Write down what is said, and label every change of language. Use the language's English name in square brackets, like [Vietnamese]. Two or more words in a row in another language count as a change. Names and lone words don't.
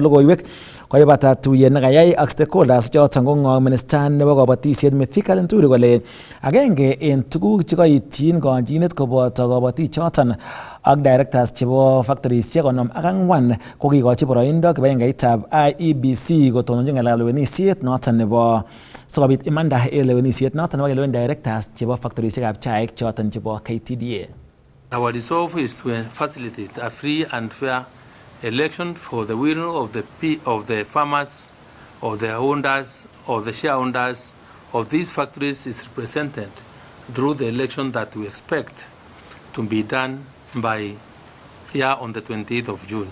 [Kalenjin] logoiwek koibata tuyet nekayai ak stakeholders choton kong'ong minister nebo kabatisiet Mithika Linturi kole agenge en tuguk chekoityin kanjinet koboto kabatik choton ak directors chebo factorisiek 54 kokikochi boroindo kibagengeitab IEBC kotononchi ng'alekab lewenisiet noton nebo sikobit imanda en lewenisiet noton nebo kelewen directors chebo factorisiekab chaik choton chebo KTDA. [English] Our resolve is to facilitate a free and fair election for the will of the farmers, of the owners, of the shareholders of these factories is represented through the election that we expect to be done by on the 28th of June.